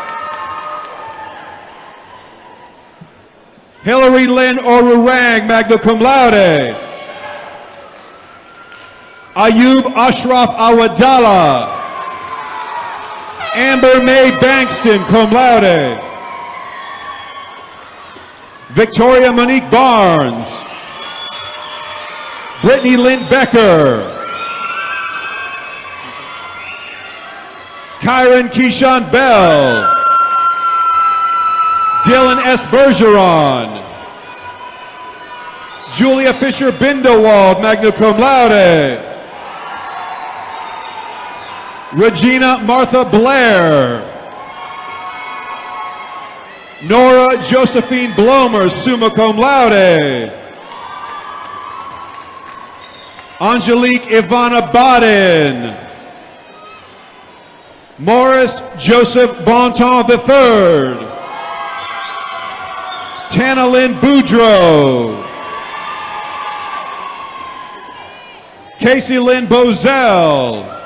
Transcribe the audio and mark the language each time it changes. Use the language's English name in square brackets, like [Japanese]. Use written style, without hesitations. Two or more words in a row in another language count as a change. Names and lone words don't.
[English] Hillary Lynn Orurang, [Latin] magna cum laude. [English] Ayub Ashraf Awadallah. Amber Mae Bankston, [Latin] cum laude. [English] Victoria Monique Barnes. Brittany Lynn Becker. Kyron Keyshawn Bell. Dylan S. Bergeron. Julia Fisher Bindewald, [Latin] magna cum laude. [English] Regina Martha Blair. Nora Josephine Blomer, [Latin] summa cum laude. [English] Angelique Ivana Baden. Morris Joseph Bonton III. Tana Lynn Boudreau. Casey Lynn Bozell.